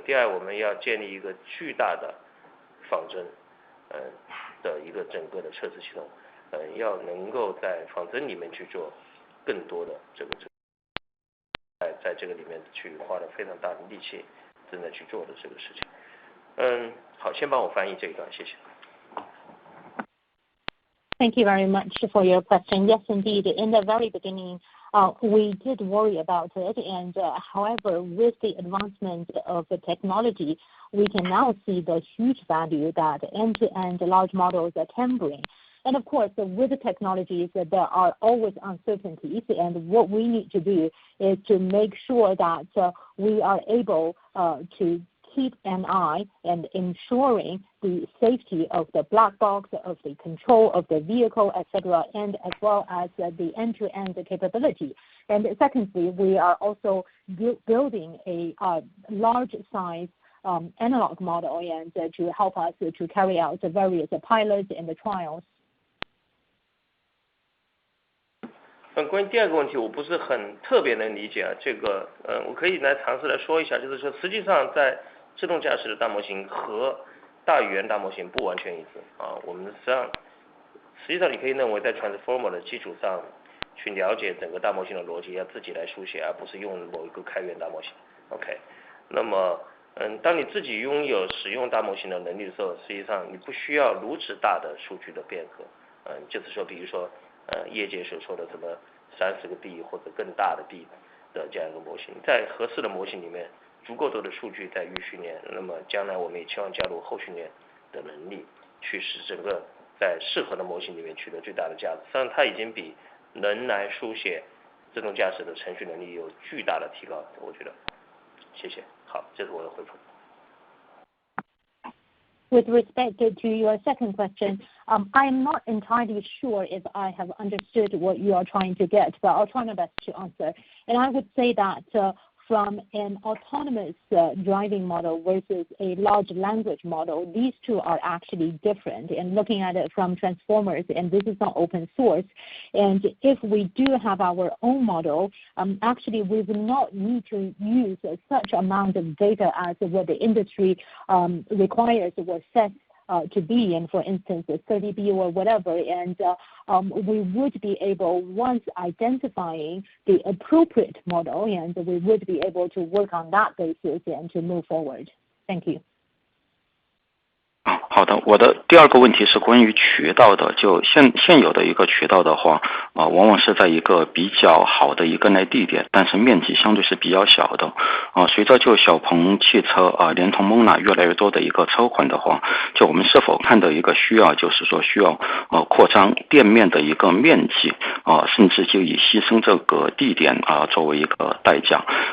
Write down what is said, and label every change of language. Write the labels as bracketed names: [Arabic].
[Chinese] 第二，我们要建立一个巨大的仿真的一个整个的测试系统，要能够在仿真里面去做更多的在这个里面去花了非常大的力气正在去做的这个事情。好，先帮我翻译这一段，谢谢。 [English] Thank you very much for your question. Yes, indeed. In the very beginning, we did worry about it, and however, with the advancement of the technology, we can now see the huge value that end-to-end large models can bring. And of course, with the technologies, there are always uncertainties, and what we need to do is to make sure that we are able to keep an eye and ensuring the safety of the black box, of the control of the vehicle, etc., and as well as the end-to-end capability. And secondly, we are also building a large size analog model and to help us to carry out the various pilots and the trials. [Chinese] 关于第二个问题，我不是很特别能理解我可以来尝试来说一下，就是说实际上在自动驾驶的大模型和大语言大模型不完全一致我们实际上你可以认为在 transformer 的基础上去了解整个大模型的逻辑，要自己来书写，而不是用某一个开源大模型。OK， 那么当你自己拥有使用大模型的能力的时候，实际上你不需要如此大的数据的变革。就是说，比如说，业界所说的什么30个 B 或者更大的 B 的这样一个模型，在合适的模型里面，足够多的数据在预训练，那么将来我们也期望加入后训练的能力，去使整个在适合的模型里面取得最大的价值。实际上，它已经比人来书写自动驾驶的程序能力有巨大的提高，我觉得。谢谢。好，这是我的回复。 [English] With respect to your second question, I am not entirely sure if I have understood what you are trying to get, but I'll try my best to answer. And I would say that from an autonomous driving model versus a large language model, these two are actually different. And looking at it from transformers, and this is not open source, and if we do have our own model, actually we will not need to use such amount of data as what the industry requires or sets to be, and for instance, 30B or whatever, and we would be able, once identifying the appropriate model, and we would be able to work on that basis and to move forward. Thank you. [Chinese] 好的，我的第二个问题是关于渠道的。就现有的一个渠道的话，往往是在一个比较好的一个内地点，但是面积相对是比较小的。随着就小鹏汽车连同蒙纳越来越多的一个车款的话，就我们是否看到一个需要，就是说需要扩张店面的一个面积，甚至就以牺牲这个地点作为一个代价。